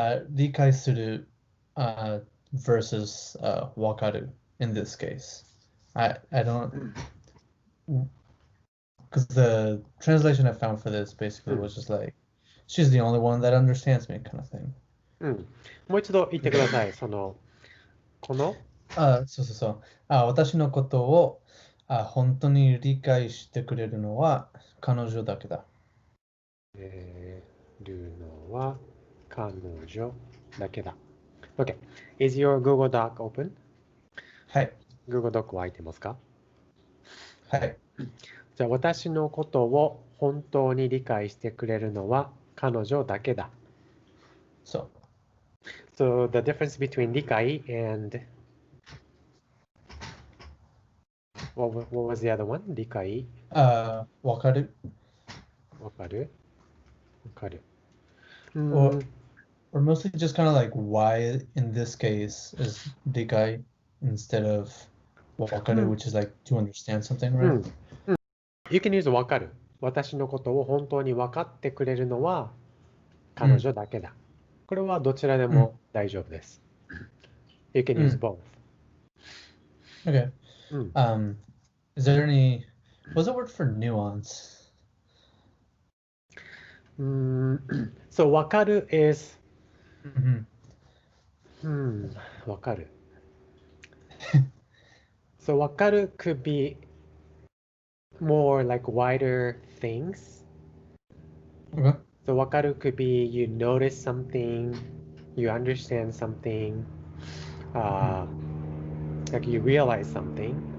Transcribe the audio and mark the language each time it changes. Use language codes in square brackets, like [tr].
[en] 理解する、versus わかる in this case. I don't, because the translation I found for this basically was just like, she's the only one that understands me kind of thing. [ja] もう一度言ってください。このそう。私のことを本当に理解してくれるのは彼女だけだ。るのは彼女だけだ。OK. [en] Is your Google Doc open? [ja] はい。 Google Doc は開いてますか？はい。じゃあ、私のことを本当に理解してくれるのは彼女だけだ。そう。 [en] So the difference between 理解 and what was the other one? [ja] 理解わかる。わかる [en] or mostly just kind of like why in this case is 理解 instead of わかる which is like to understand something, right? You can use わかる。 [ja] 私のことを本当に分かってくれるのは彼女だけだ。これはどちらでも大丈夫です。 [en] You can use both. Okay. Is there any, what's the word for nuance? So 分かる is 分かる。 So 分かる could be more like wider things. Okay. So 分かる could be you notice something, you understand something, like you realize something.